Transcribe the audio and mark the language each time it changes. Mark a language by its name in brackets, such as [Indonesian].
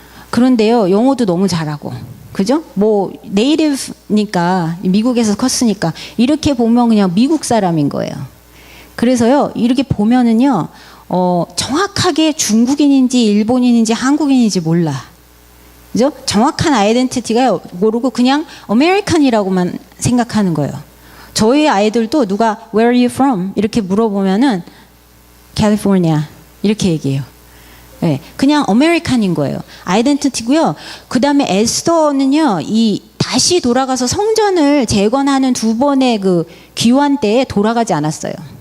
[Korean] 그런데요, 영어도 너무 잘하고, 그죠? 뭐 네이티브니까 미국에서 컸으니까 이렇게 보면 그냥 미국 사람인 거예요. 그래서요, 이렇게 보면은요, 정확하게 중국인인지 일본인인지 한국인인지 몰라. 그죠? 정확한 아이덴티티가 모르고 그냥 아메리칸이라고만 생각하는 거예요. 저희 아이들도 누가 [English] Where are you from? [Korean] 이렇게 물어보면은 California 이렇게 얘기해요. 네, 그냥 아메리칸인 거예요. 아이덴티티고요. 그 다음에 에스더는요, 이 다시 돌아가서 성전을 재건하는 두 번의 그 기환 때에 돌아가지 않았어요.